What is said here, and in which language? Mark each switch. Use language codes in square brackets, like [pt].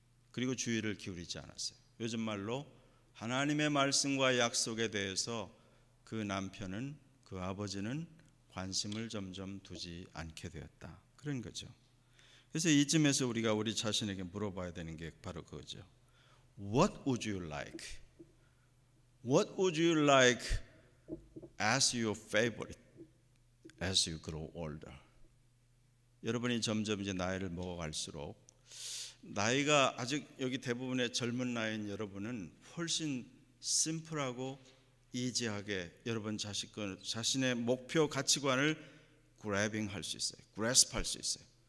[ko] 그리고 주의를 기울이지 않았어요. 요즘 말로 하나님의 말씀과 약속에 대해서 그 남편은, 그 아버지는 관심을 점점 두지 않게 되었다. 그런 거죠. 그래서 이쯤에서 우리가 우리 자신에게 물어봐야 되는 게 바로 그거죠. [en] What would you like? What would you like as your favorite as you grow older? [ko] 여러분이 점점 이제 나이를 먹어갈수록 나이가 아직 여기 대부분의 젊은 나이인 여러분은 훨씬 심플하고 이지하게 여러분 자신의 목표 가치관을 grabbing 할 수 있어요. grasp 할 수 있어요.